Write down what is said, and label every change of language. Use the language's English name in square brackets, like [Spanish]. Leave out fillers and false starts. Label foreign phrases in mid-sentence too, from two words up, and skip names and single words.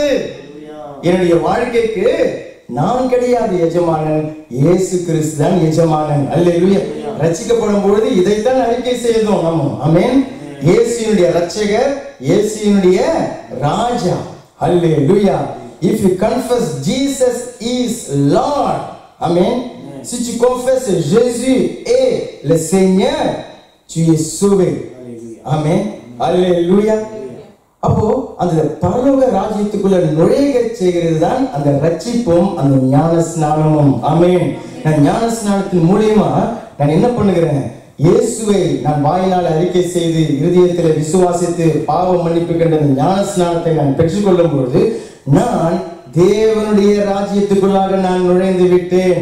[Tamil] என்னுடைய வாழ்க்கைக்கு நான் கிடையாது எஜமானன், இயேசு கிறிஸ்து தான் எஜமானன். அல்லேலூயா. ரட்சிக்கப்படும் பொழுது இதைத்தான் அறிக்கை செய்தோம் நம்ம. ஆமென். இயேசுவினுடைய ரட்சகர், இயேசுவினுடைய ராஜா. அல்லேலூயா. [English] If you confess Jesus is Lord, amen. [French] Si tu confesses Jésus est le Seigneur, tu es sauvé. Amen. Alléluia. [Tamil] அப்போ அந்த பரலோக ராஜ்யத்துக்குள்ள நுழைய செய்கிறது தான் அந்த ரட்சிப்பும் அந்த ஞான ஸ்நானமும். ஆமென். நான் ஞான ஸ்நானத்தின் மூலமா நான் என்ன பண்ணுகிறேன், இயேசுவை நான் வாயினால் அறிக்கை செய்து இருதயத்தில் விசுவாசித்து பாவ மன்னிப்பு கண்ட ஞான ஸ்நானத்தை நான் பெற்றுக்கொள்ளும் பொழுது நான் தேவனுடைய ராஜ்யத்துக்குள்ளாக நான் நுழைந்து விட்டேன்.